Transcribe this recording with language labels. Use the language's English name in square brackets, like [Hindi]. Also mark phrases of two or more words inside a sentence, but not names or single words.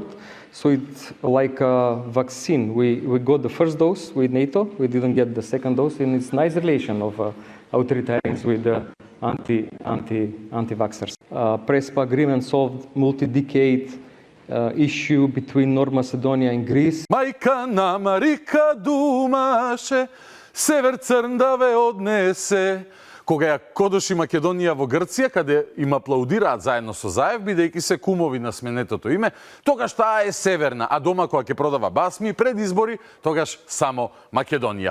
[English] So it's like a vaccine. We got the first dose with NATO, we didn't get the second dose, and it's nice relation of authoritarians with the anti-vaxxers. Prespa agreement solved multi-decade issue between North Macedonia and Greece. [Macedonian] Мајка на Марика думаше, север црн да ве однесе, кога ја кодоши Македонија во Грција, каде им аплаудираат заедно со Заев, бидејќи се кумови на сменетото име, тогаш таа е северна, а дома кога ќе продава басми пред избори, тогаш само Македонија.